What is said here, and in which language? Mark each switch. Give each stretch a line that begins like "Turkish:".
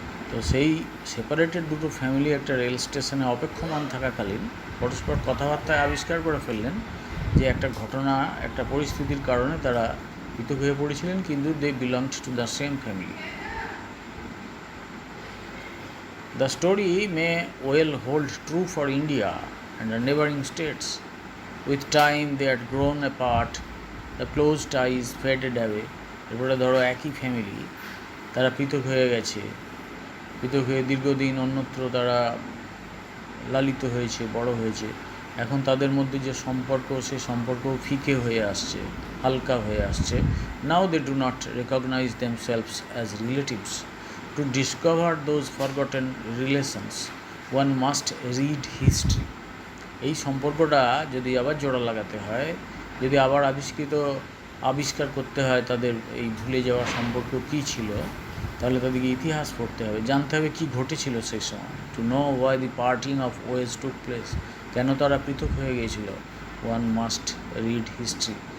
Bangla: তো সেই সেপারেটেড দুটো ফ্যামিলি একটা রেল স্টেশনে অপেক্ষমান থাকাকালীন পরস্পর কথাবার্তায় আবিষ্কার করে ফেললেন যে একটা ঘটনা, একটা পরিস্থিতির কারণে তারা পৃথক হয়ে পড়েছিলেন, কিন্তু
English: They belonged to the same family. The story may well hold true for India and the neighboring states. With time they had grown apart, the close ties faded away.
Bangla: এরপরে ধরো একই ফ্যামিলি, তারা পৃথক হয়ে গেছে, পৃথক হয়ে দীর্ঘদিন অন্যত্র তারা লালিত হয়েছে, বড় হয়েছে। এখন তাদের মধ্যে যে সম্পর্ক, সে সম্পর্ক ফিকে হয়ে আসছে, হালকা হয়ে আসছে।
English: Now they do not recognize themselves as relatives. To discover those forgotten relations, one must read history.
Bangla: এই সম্পর্কটা যদি আবার জোড়া লাগাতে হয়, যদি আবার আবিষ্কার করতে হয় তাদের এই ভুলে যাওয়া সম্পর্ক কী ছিল, তাহলে তাদেরকে ইতিহাস পড়তে হবে, জানতে হবে কী ঘটেছিল সেই সময়।
English: to know why the parting of ways took place,
Bangla: কেন তারা পৃথক হয়ে গিয়েছিল,
English: One must read history.